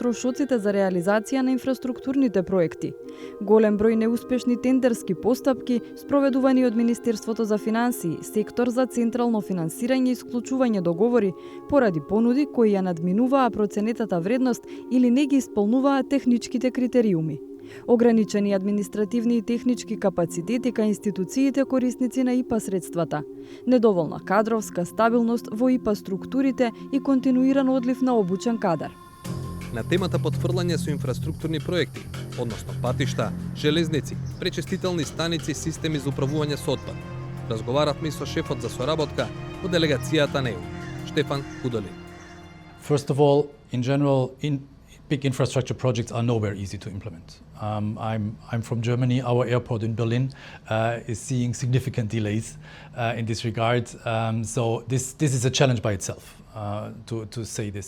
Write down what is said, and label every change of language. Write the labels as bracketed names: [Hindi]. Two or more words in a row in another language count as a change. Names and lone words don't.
[Macedonian] трошоците за реализација на инфраструктурните проекти, голем број неуспешни тендерски постапки спроведувани од Министерството за финансии, сектор за централно финансирање и исклучување договори поради понуди кои ја надминуваа проценетата вредност или не ги исполнуваа техничките критериуми, ограничени административни и технички капацитети кај институциите корисници на ИПА средствата, недоволна кадровска стабилност во ИПА структурите и континуиран одлив на обучен кадар. На темата потврлање со инфраструктурни проекти, односно патишта, железници, пречистителни станици, системи за управување со отпад, разговаравме и со шефот за соработка во делегацијата на ЕУ, Штефан Худолин. [English] First of all, in general, big infrastructure projects are nowhere easy to implement. I'm from Germany. Our airport in Berlin is seeing significant delays in this regard. So this is a challenge by itself, to say this.